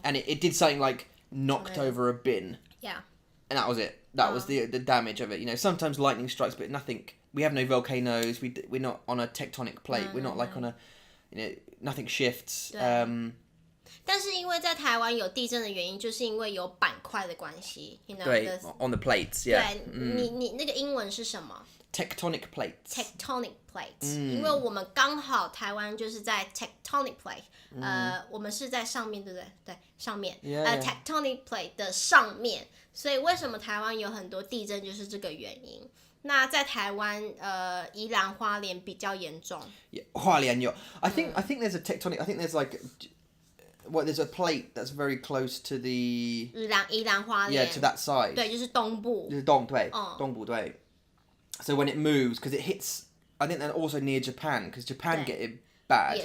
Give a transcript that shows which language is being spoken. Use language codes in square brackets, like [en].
[en] And it did something like knocked over a bin. Yeah. And that was it. That was the damage of it. Sometimes lightning strikes, but nothing. We have no volcanoes. We're not on a tectonic plate. We're not like on a, nothing shifts. [zh] 但是因为在台湾有地震的原因，就是因为有板块的关系。 [en] 对 on the plates, yeah. [zh] 对，你那个英文是什么？ [en] Tectonic plates. [zh] Tectonic plates，因为我们刚好台湾就是在 tectonic plate，我们是在上面，对不对？对，上面。 Tectonic plate 的上面，所以为什么台湾有很多地震，就是这个原因。那在台湾，宜兰花莲比较严重。 Yeah, 花莲有。 [en] I think there's a tectonic. I think there's like. There's a plate that's very close to the [zh] 宜兰花莲 [en] to that side. [zh] 对，就是东部。东部对。 [en] So when it moves, because it hits, I think they're also near Japan, because Japan get it bad.